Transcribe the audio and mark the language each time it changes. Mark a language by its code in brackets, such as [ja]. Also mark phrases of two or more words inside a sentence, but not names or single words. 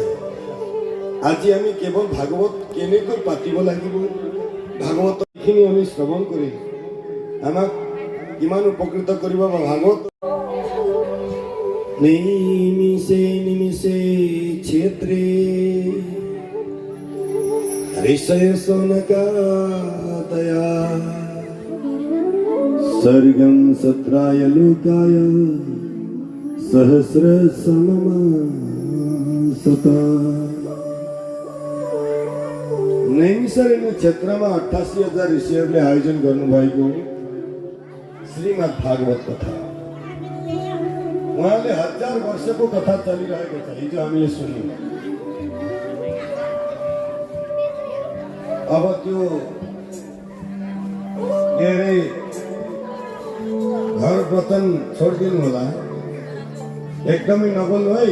[as] আজি আমি কেৱল ভাগৱত কেনেকৈ পাতিব লাগিব, ভাগৱতখিনি আমি শ্ৰৱণ কৰি আমাক কিমান উপকৃত কৰিব বা ভাগৱত [sa] নিমিষে নিমিষে ক্ষেত্রে ঋষয় সনকাতয়া सर्गं सत्राय लोकाय सहस्र सममासता। [ne] नैमिषारण्य क्षेत्रमा 88,000 ऋषिहरूले आयोजन गर्नुभएको श्रीमद् भागवत कथा। उहाँले 1000 वर्षको कथा चलिरहेको छ। हिजो हामीले सुन्यौँ। अब त्यो धेरै घर वतन छोडिदिनु होला, एकदमै नबोल्नु है।